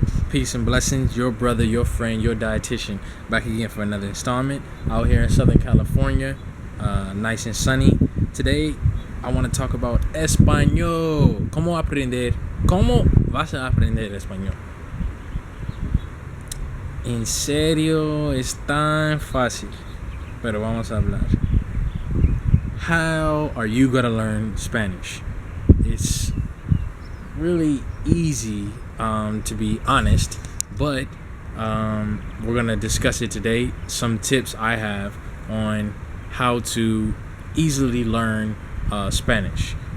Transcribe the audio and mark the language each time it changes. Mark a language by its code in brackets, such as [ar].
[en] Peace and blessings, your brother, your friend, your dietitian, back again for another installment out here in Southern California, nice and sunny. Today, I want to talk about español. [es] ¿Cómo aprender? ¿Cómo vas a aprender español? En serio, es tan fácil, pero vamos a hablar. [en] How are you going to learn Spanish? It's really easy, to be honest, but we're going to discuss it today. Some tips I have on how to easily learn Spanish.